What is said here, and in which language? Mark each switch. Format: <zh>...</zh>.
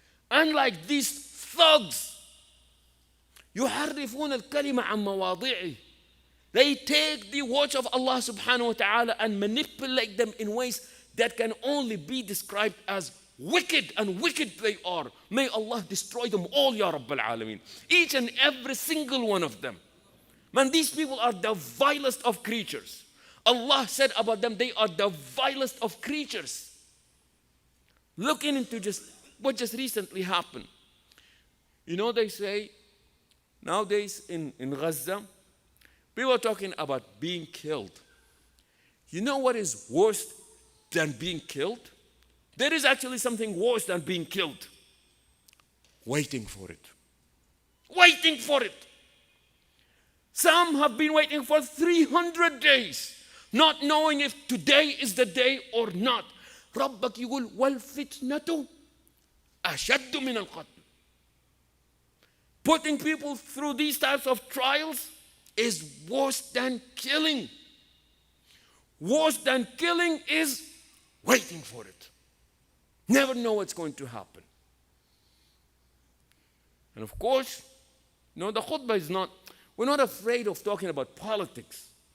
<en>Unlike these thugs,</en> <ar>يحرفون الكلمة عن مواضعه.</ar> <en>They take the words of Allah subhanahu wa ta'ala and manipulate them in ways that can only be described as wicked, and wicked they are. May Allah destroy them all, Ya Rabbal Alameen. Each and every single one of them. Man, these people are the vilest of creatures. Allah said about them, they are the vilest of creatures. Looking into just what just recently happened. You know, they say nowadays in Gaza, people are talking about being killed. You know what is worse than being killed? There is actually something worse than being killed. Waiting for it. Waiting for it. Some have been waiting for 300 days, not knowing if today is the day or not.</en> <ar>ربك يقول والفتنة أشد من القتل.</ar> <en>Putting people through these types of trials is worse than killing. Worse than killing is waiting for it. Never know what's going to happen. And of course, the khutbah is not, we're not afraid of talking about politics.</en>